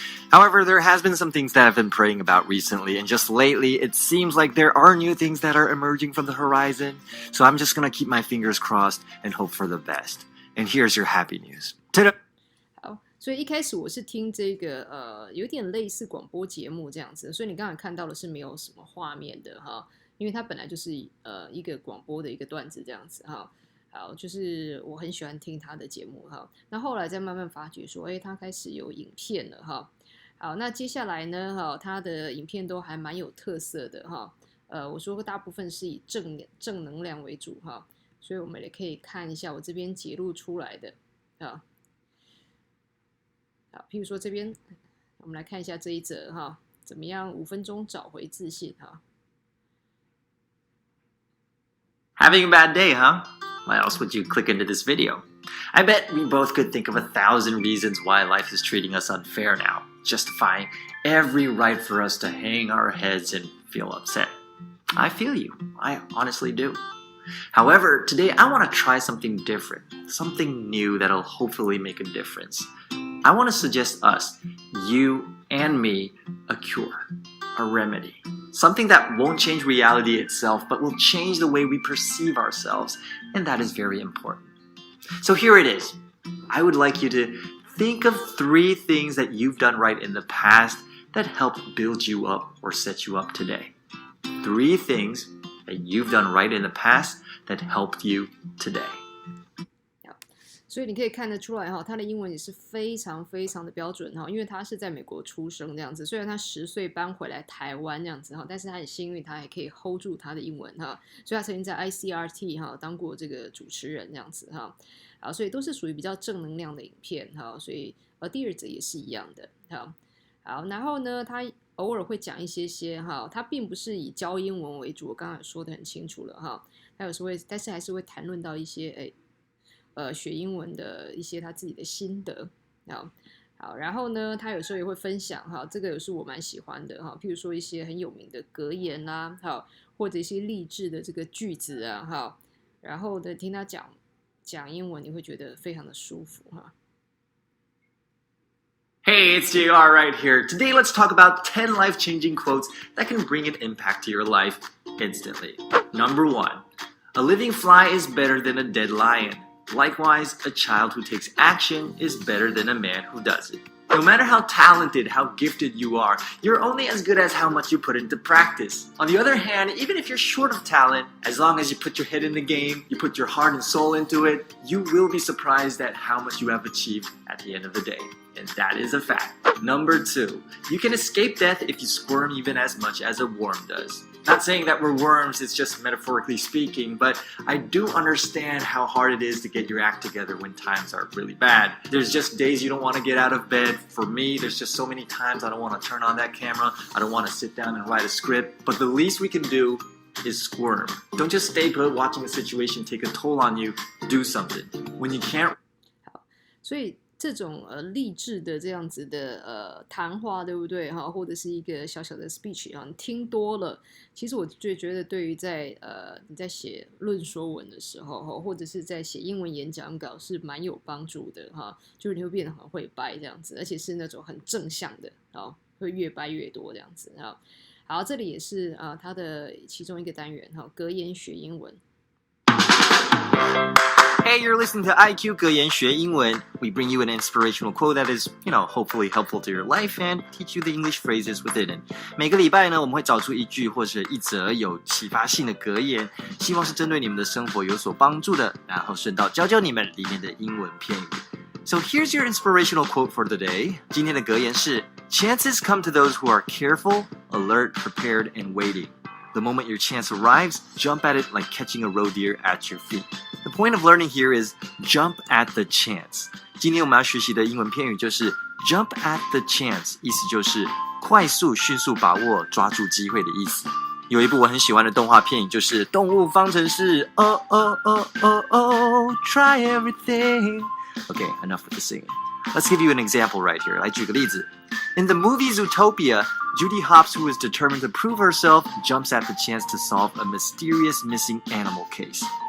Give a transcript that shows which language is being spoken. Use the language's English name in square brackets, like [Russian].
[English] However, there has been some things that I've been praying about recently, and just lately, it seems like there are new things that are emerging from the horizon. So I'm just gonna keep my fingers crossed and hope for the best. And here's your happy news. Ta-da! [Chinese] 好，所以一开始我是听这个有点类似广播节目这样子，所以你刚才看到的是没有什么画面的因为它本来就是一个广播的一个段子这样子好，就是我很喜欢听他的节目那后来再慢慢发觉说，他开始有影片了好，那接下来呢他的影片都还蛮有特色的我说过大部分是以正能量为主所以我们也可以看一下我这边截录出来的好，譬如说这边我们来看一下这一则怎么样5分钟找回自信 [English] Having a bad day, huh? Why else would you click into this video? I bet we both could think of 1,000 reasons why life is treating us unfair now, justifying every right for us to hang our heads and feel upset. I feel you. I honestly do. However, today I want to try something different, something new that'll hopefully make a difference. I want to suggest us, you and me, a cure, a remedy. Something that won't change reality itself, but will change the way we perceive ourselves, and that is very important. So here it is. I would like you to think of 3 things that you've done right in the past that helped build you up or set you up today. 3 things that you've done right in the past that helped you today. [Chinese] 所以你可以看得出来他的英文也是非常非常的标准因为他是在美国出生这样子，虽然他10岁搬回来台湾这样子但是他很幸运他还可以 hold 住他的英文所以他曾经在 ICRT 当过这个主持人这样子好，所以都是属于比较正能量的影片所以第2则也是一样的好，然后呢他偶尔会讲一些他并不是以教英文为主，我刚才说得很清楚了他有时候但是还是会谈论到一些学英文的一些他自己的心得好，然后呢他有时候也会分享这个也是我蛮喜欢的譬如说一些很有名的格言啦或者一些励志的这个句子然后呢听他讲英文你会觉得非常的舒服 [English] Hey, it's JR right here. Today, let's talk about 10 life-changing quotes that can bring an impact to your life instantly. Number 1, a living fly is better than a dead lion. Likewise, a child who takes action is better than a man who doesn't. No matter how talented, how gifted you are, you're only as good as how much you put into practice. On the other hand, even if you're short of talent, as long as you put your head in the game, you put your heart and soul into it, you will be surprised at how much you have achieved at the end of the day. And that is a fact. Number 2, you can escape death if you squirm even as much as a worm does. Not saying that we're worms, it's just metaphorically speaking, but I do understand how hard it is to get your act together when times are really bad. There's just days you don't want to get out of bed. For me, there's just so many times I don't want to turn on that camera. I don't want to sit down and write a script. But the least we can do is squirm. Don't just stay put watching a situation take a toll on you. Do something. When you can't... [Chinese] 所以这种励志的这样子的谈话，对不对哈？或者是一个小小的 speech 啊，你听多了，其实我就觉得对于你在写论说文的时候哈，或者是在写英文演讲稿是蛮有帮助的哈，就是你会变得很会掰这样子，而且是那种很正向的啊，会越掰越多这样子哈。好，这里也是它的其中一个单元哈，格言学英文。 [English] Hey, you're listening to IQ 格言学英文. We bring you an inspirational quote that is, hopefully helpful to your life and teach you the English phrases within it. [Chinese] 每个礼拜呢，我们会找出一句或者一则有启发性的格言，希望是针对你们的生活有所帮助的，然后顺道教教你们里面的英文片语。 [English] So here's your inspirational quote for the day. [Chinese] 今天的格言是 [English] Chances come to those who are careful, alert, prepared, and waiting.The moment your chance arrives, jump at it like catching a roe deer at your feet. The point of learning here is jump at the chance. [Chinese] 今天我们要学习的英文片语就是 [English] jump at the chance， [Chinese] 意思就是快速、迅速把握、抓住机会的意思。有一部我很喜欢的动画片语就是《动物方程式》。 [English] Oh, oh, oh, oh, oh, try everything. Okay, enough with the singing.Let's give you an example right here. [Chinese] 来举个例子。 [English] In the movie Zootopia, Judy Hopps, who is determined to prove herself, jumps at the chance to solve a mysterious missing animal case.